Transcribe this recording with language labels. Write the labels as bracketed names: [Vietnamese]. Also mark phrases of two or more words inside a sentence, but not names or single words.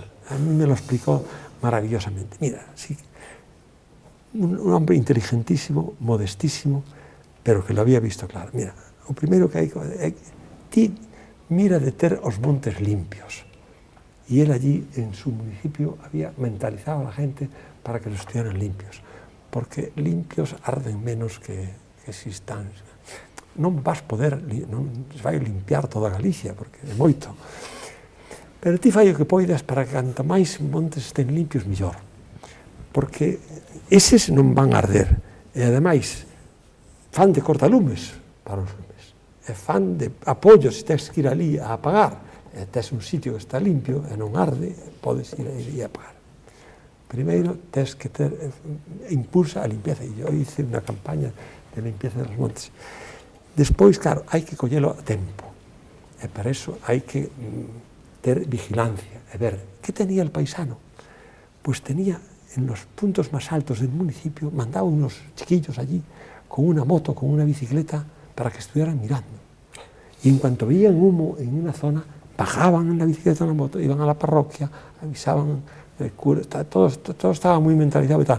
[Spanish] A mí me lo explicó maravillosamente. Mira, sí, un hombre inteligentísimo, modestísimo, pero que lo había visto claro. [Galician] Mira, lo primero que ti mira de ter os montes limpios. [Spanish] Y él allí, en su municipio, había mentalizado a la gente para que los estuvieran limpios. Porque limpios arden menos que si están. [Galician] Non vas poder, non se vai limpiar toda Galicia, porque é moito. Pero ti fai o que poidas para que canto máis montes estén limpios, mellor. Porque eses non van a arder. E, ademais, fan de cortalumes para os lumes. E fan de apoio, se tens que ir ali a apagar. E tes un sitio que está limpio e non arde, podes ir e apagar. Primeiro, tens que impulsa a limpieza. E eu hice unha campaña de limpieza dos montes. Despois, claro, hai que collelo a tempo. E para eso hai que ter vigilancia e ver [Spanish] que tenía el paisano. Pois tenía en los puntos máis altos del municipio, mandaba unos chiquillos allí con una moto, con una bicicleta, para que estuvieran mirando. Y en cuanto veían humo en una zona, bajaban en la bicicleta en la moto, iban a la parroquia, avisaban el cura, todo estaba muy mentalizado y tal.